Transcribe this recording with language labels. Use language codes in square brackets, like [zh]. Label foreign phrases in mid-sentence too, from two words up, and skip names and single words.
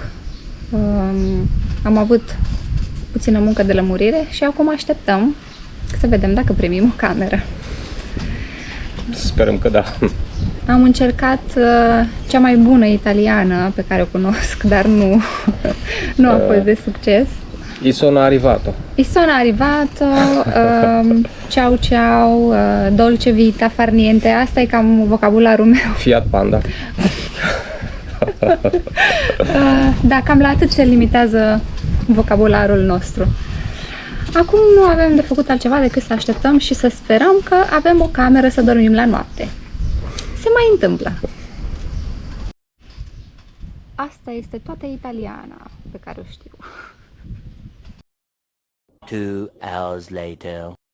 [ro] Am avut puțină muncă de lămurire și acum așteptăm să vedem dacă primim o cameră. Sperăm că da. Am încercat cea mai bună italiană pe care o cunosc, dar nu a fost de succes. [it] I sono arrivato. I sono arrivato, ciao ciao, dolce vita, far niente. [ro] Asta e cam vocabularul meu. Fiat Panda. Da, cam la atât se limitează vocabularul nostru. Acum nu avem de făcut altceva decât să așteptăm și să sperăm că avem o cameră să dormim la noapte. Se mai întâmplă. Asta este toată italiana pe care o știu. [en] 2 hours later.